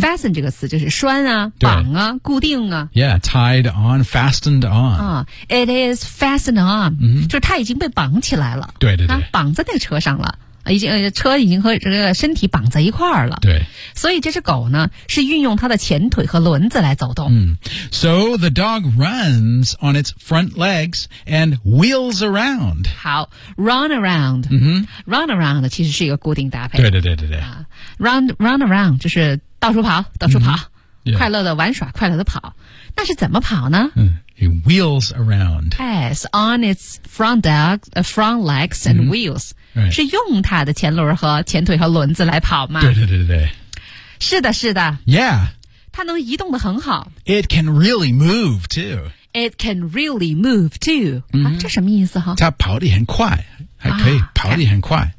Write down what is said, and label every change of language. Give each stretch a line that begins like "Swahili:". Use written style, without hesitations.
Chinese: fasten 这个词就是拴啊绑啊固定啊。
English: Yeah, tied on, fastened on.、啊、it is fastened on,、 mm-hmm.
Chinese: 就是他已经被绑起来了。对对对。绑在那个车上了。已经车已经和这个身体绑在一块儿了。对。所以这只狗呢是运用它的前腿和轮子来走动。嗯。
English: So the dog runs on its front legs and wheels around. 好 ,run around.、 Mm-hmm. Run around
Chinese: 其实是一个固定搭配。对对对对对。
English: Run around,
Chinese: 就是到处跑到处跑。
English: Mm-hmm. Yeah.
Chinese: 快乐的玩耍快乐的跑。那是怎么跑呢
English: 嗯。It wheels around. Yes, on its front legs and、mm-hmm. wheels.、 Right.
Chinese: 是用它的前轮和前腿和轮子来跑吗？对对对对。是的是的。 Yeah. 它能移动得很好。
English: It can really move too. It can really move too.、 Mm-hmm.
Chinese: 啊、这什么意思哈？它跑得很快。还可以、啊、跑得很快。